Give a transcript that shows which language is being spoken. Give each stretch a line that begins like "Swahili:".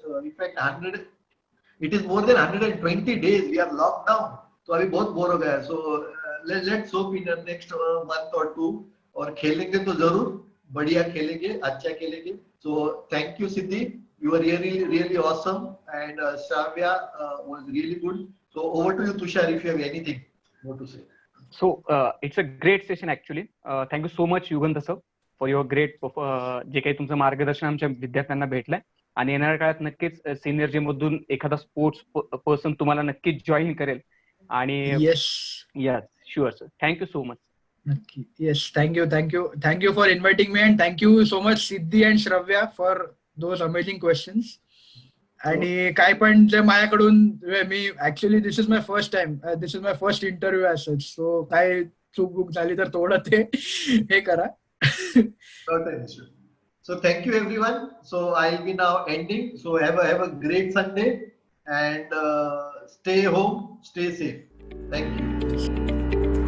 English: In fact 100 it is more than 120 days we are locked down.
Hindi: तो अभी बहुत bore हो गया है.
English: So let's hope in the next month or 2
Hindi: और खेलेंगे तो जरूर बढ़िया खेलेंगे, अच्छा खेलेंगे.
English: So thank you Siddhi, you were really awesome and Shravya was really good. So over to you Tushar if you have anything more to say. So it's a great session actually. Thank you so much Yugandha sir for your great
Marathi: जे काही तुमचं मार्गदर्शन आमच्या विद्यार्थ्यांना भेटलंय आणि येणाऱ्या काळात नक्कीच सिनियर जे मधून एखादा स्पोर्ट्स पर्सन तुम्हाला नक्कीच जॉईन करेल आणि
English: Yes sure sir. Thank you so much.
Marathi: नक्की.
English: Yes, thank you for inviting me and thank you so much Siddhi and Shravya for those amazing questions.
Marathi: आणि काय पण जे माझ्याकडून मी actually
English: this is my first interview
Marathi: असच. सो काय चूक झाली तर थोडं ते हे करा.
English: So thank you everyone. So I'll be now ending. So have a great Sunday and stay home, stay safe. Thank you.